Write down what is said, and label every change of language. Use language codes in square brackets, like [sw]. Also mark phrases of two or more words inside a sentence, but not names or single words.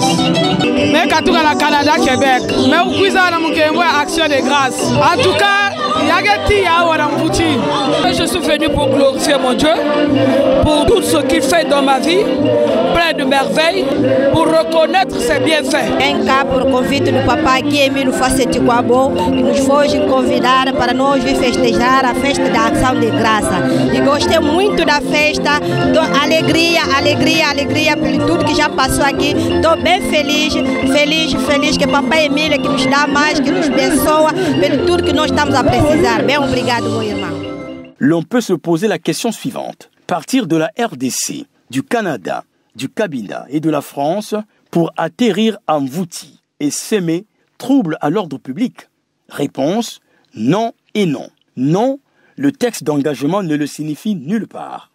[fr] Mais quand la Canada, Québec, mais où vous avez Action de Grâce. En tout cas, je suis venu pour glorifier mon Dieu, pour tout ce qu'il fait dans ma vie, plein de merveilles, pour reconnaître ses bienfaits. [pt] Um cá por convite do papai Guy-Émile Loufoy-Seti-Kwabo, que nos foi convidar para nós vir festejar a festa da Ação de Graça. E gostei muito da festa, alegria, alegria, alegria por tudo que já passou aqui. Estou bem feliz, feliz que papai Emílio que nos dá mais, que nos abençoa pelo tudo que nós estamos a precisar. Bem obrigado, meu irmão. [fr] L'on peut se poser la question suivante. Partir de la RDC, du Canada, du Cabinda et de la France pour atterrir à Mvouti et s'aimer trouble à l'ordre public? Réponse, non et non. Non, le texte d'engagement ne le signifie nulle part.